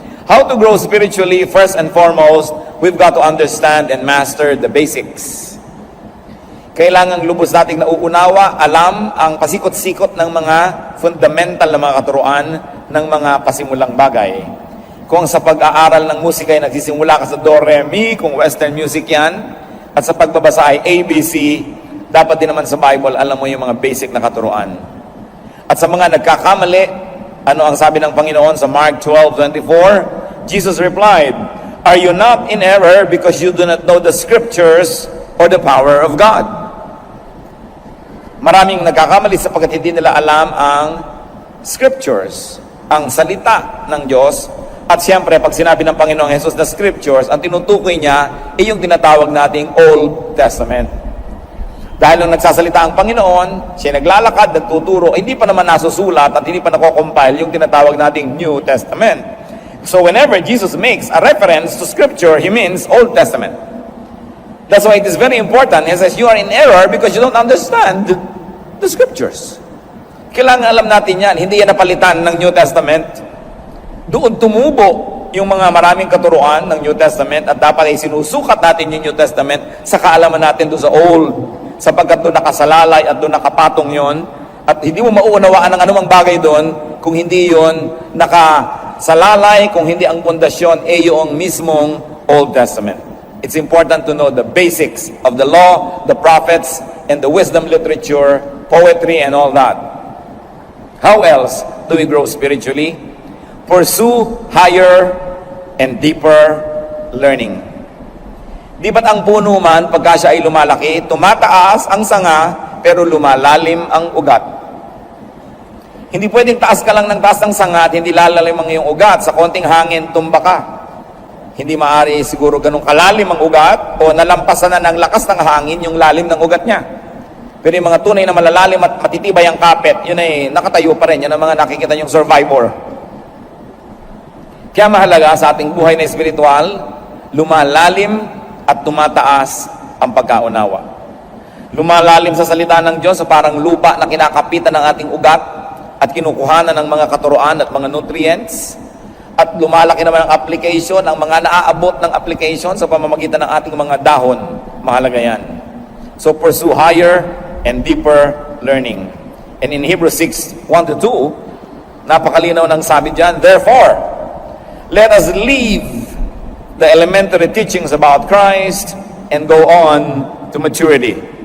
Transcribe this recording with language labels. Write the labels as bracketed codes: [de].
[en] How to grow spiritually? First and foremost, we've got to understand and master the basics. [tl] Kailangan lubos nating nauunawa, alam ang pasikot-sikot ng mga fundamental na mga katuruan ng mga pasimulang bagay. Kung sa pag-aaral ng musika ay nagsisimula ka sa do, re, mi, kung western music yan, at sa pagbabasa ay ABC, dapat din naman sa Bible, alam mo yung mga basic na katuruan. At sa mga nagkakamali, ano ang sabi ng Panginoon sa Mark 12:24? [en] Jesus replied, "Are you not in error because you do not know the scriptures or the power of God?" [tl] Maraming nagkakamali sapagkat hindi nila alam ang scriptures, ang salita ng Diyos. At siyempre, pag sinabi ng Panginoong Jesus na scriptures, ang tinutukoy niya ay yung tinatawag nating Old Testament. Dahil nung nagsasalita ang Panginoon, siya naglalakad, nagtuturo, hindi pa naman nasusulat at hindi pa nako-compile yung tinatawag nating New Testament. [en] So whenever Jesus makes a reference to scripture, he means Old Testament. That's why it is very important. He says, you are in error because you don't understand the scriptures. [tl] Kailangan alam natin yan. Hindi yan napalitan ng New Testament. Doon tumubo yung mga maraming katuruan ng New Testament at dapat ay sinusukat natin yung New Testament sa kaalaman natin doon sa Old, sapagkat doon nakasalalay at doon nakapatong yon at hindi mo mauunawaan ang anumang bagay doon kung hindi yon nakasalalay, kung hindi ang pundasyon ay yung mismong Old Testament. [en] It's important to know the basics of the law, the prophets, and the wisdom literature, poetry, and all that. How else do we grow spiritually? Pursue higher and deeper learning. [tl] Di ba't ang puno man, pagka siya ay lumalaki, tumataas ang sanga, pero lumalalim ang ugat? Hindi pwedeng taas ka lang ng taas ng sanga at hindi lalalim ang iyong ugat. Sa konting hangin, tumba ka. Hindi maaari siguro ganun kalalim ang ugat o nalampasan na ng lakas ng hangin yung lalim ng ugat niya. Pero yung mga tunay na malalalim at matitibay ang kapit, yun ay nakatayo pa rin. Yan ang mga nakikita yung survivor. Kaya mahalaga sa ating buhay na espiritual, lumalalim at tumataas ang pagkaunawa. Lumalalim sa salita ng Diyos sa parang lupa na kinakapitan ng ating ugat at kinukuhanan ng mga katuruan at mga nutrients. At lumalaki naman ang application, ang mga naaabot ng application sa pamamagitan ng ating mga dahon. Mahalaga yan. [en] So pursue higher and deeper learning. And in Hebrews 6:1-2, [tl] napakalinaw ng sabi dyan, [en] therefore, let us leave the elementary teachings about Christ and go on to maturity.